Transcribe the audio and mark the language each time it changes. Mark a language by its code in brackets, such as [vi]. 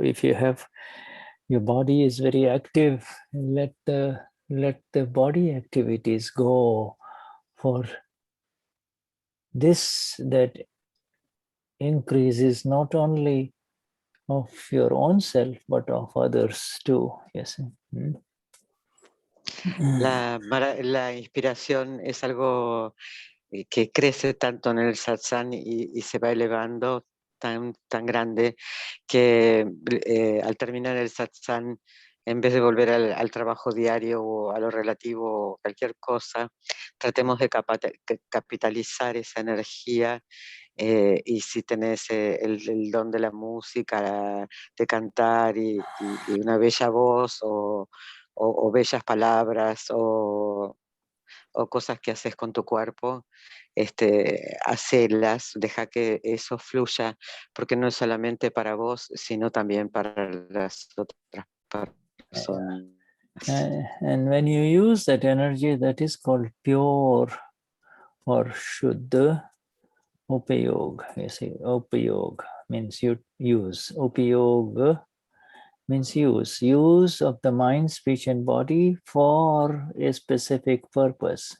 [en] If you have, your body is very active, let the body activities go for this. That increases not only of your own self, but of others too. Yes. [es] La inspiración es algo que crece tanto en el satsang y se va elevando tan grande que al terminar el satsang, en vez de volver al trabajo diario o a lo relativo o cualquier cosa, tratemos de capitalizar esa energía. Y si tenés el don de la música, de cantar y una bella voz o bellas palabras o cosas que haces con tu cuerpo, hacelas, deja que eso fluya, porque no es solamente para vos, sino también para las otras personas. [en] And when you use that energy, that is called pure or Shuddha upayog. You see, upayog means you use. Upayog means use of the mind, speech, and body for a specific purpose.